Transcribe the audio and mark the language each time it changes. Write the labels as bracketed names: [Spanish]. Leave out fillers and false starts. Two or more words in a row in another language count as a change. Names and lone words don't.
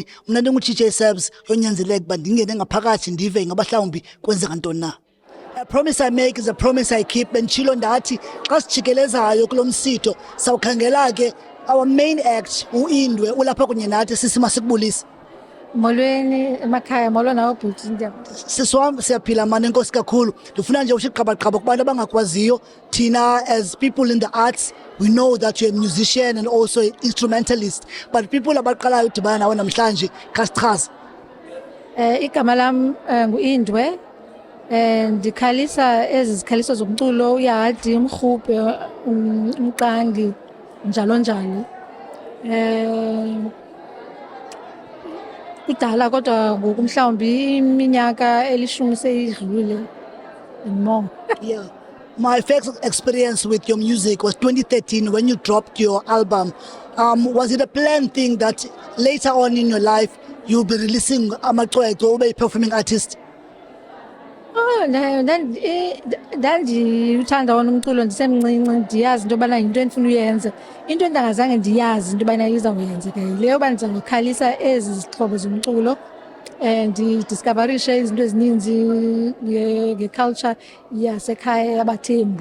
[Xhosa] Mna ndingu-DJ Sabs yonyanzeleka uba ndingene ngaphakathi ndive ngaba mhlawumbi kwenzeka ntoni na. [English] A promise I make is a promise I keep. [Xhosa] Benditshilo ndathi xa sijikelezayo kulo msitho sawukhangela ke [English] our main act [Xhosa] uIndwe ulapha kunye nathi. Sisi masikubulisa. Molweni emakhaya, molo nawe bhuti. Siswam siyaphila mani, enkosi kakhulu. Ndifuna nje usiqabaqaba kubantu abangakwaziyo thina [English] as people in the arts, we know that you're a musician and also an instrumentalist, but people [Xhosa] abaqalayo udibana nawe namhlanje khasichaza. Igama lam nguIndwe. Ndikhalisa ezi zikhaliso zomculo, uyahadi, umrhubhe, umqangi, njalo njalo. Kudala kodwa ngoku mhlawumbi iminyaka elishumi seyidlule and more. [English] Yeah. My first experience with your music was 2013 when you dropped your album. Was it a planned thing that later on in your life you'll be releasing [Xhosa] amacwecwe ube [English] a performing artist? [Xhosa] ndandiyuthanda wona umculo ndisemncinci ndiyazi into yobana yinto endifuna uyenza. Into endingazange ndiyazi into yobana izawuyenzeka yileyo yoba ndiza ngokhalisa ezi zixhobo zomculo ndidiskavarishe izinto ezininzi ngeculture yasekhaya yabaThembu.